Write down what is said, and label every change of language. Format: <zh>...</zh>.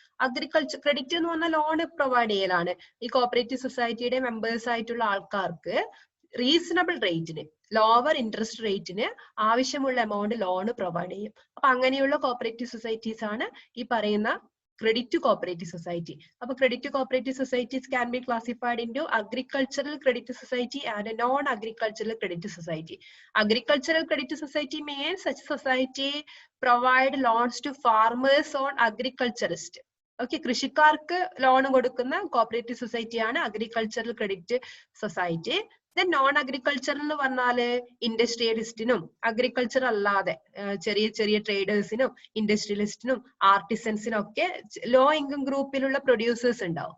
<ml>Agriculture credit എന്ന് പറഞ്ഞാൽ loan provide ചെയ്യലാണ്. ഈ കോപ്പറേറ്റീവ് സൊസൈറ്റിയുടെ മെമ്പേഴ്സ് ആയിട്ടുള്ള ആൾക്കാർക്ക് റീസണബിൾ റേറ്റിന്, ലോവർ ഇൻട്രസ്റ്റ് റേറ്റിന് ആവശ്യമുള്ള എമൗണ്ട് ലോൺ പ്രൊവൈഡ് ചെയ്യും. അപ്പൊ അങ്ങനെയുള്ള കോപ്പറേറ്റീവ് സൊസൈറ്റീസ് ആണ് ഈ പറയുന്ന ക്രെഡിറ്റ് കോപ്പറേറ്റീവ് സൊസൈറ്റി.</ml> <en>അപ്പൊ credit cooperative societies can be classified into agricultural credit society and non agricultural credit society. Agricultural credit society means such society provide loans to farmers on agriculturist.</en> <ml>Okay, കൃഷിക്കാർക്ക് loan കൊടുക്കുന്ന cooperative സൊസൈറ്റിയാണ് agricultural credit society. Then non agricultural എന്ന് പറഞ്ഞാല് ഇൻഡസ്ട്രിയലിസ്റ്റിനും agriculture അല്ലാതെ ചെറിയ ചെറിയ ട്രേഡേഴ്സിനും ഇൻഡസ്ട്രിയലിസ്റ്റിനും ആർട്ടിസൻസിനും ഒക്കെ low income ഗ്രൂപ്പിലുള്ള producers ഉണ്ടാവും.</ml>